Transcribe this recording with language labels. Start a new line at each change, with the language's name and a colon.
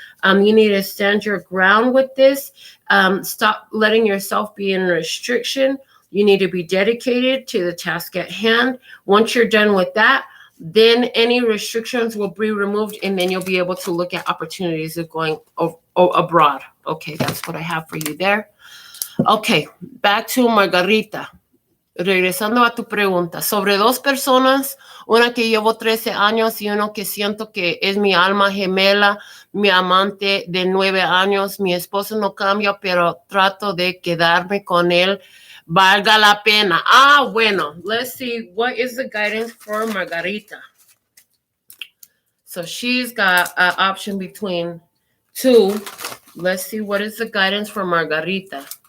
English: You need to stand your ground with this. Stop letting yourself be in restriction. You need to be dedicated to the task at hand. Once you're done with that, then any restrictions will be removed, and then you'll be able to look at opportunities of going abroad. Okay, that's what I have for you there. Okay, back to Margarita.
Spanish: Regresando a tu pregunta, sobre dos personas, una que llevo 13 años y uno que siento que es mi alma gemela, mi amante de 9 años, mi esposo no cambia, pero trato de quedarme con él, valga la pena.
English: Bueno, let's see, what is the guidance for Margarita? So she's got an option between two. Let's see, what is the guidance for Margarita?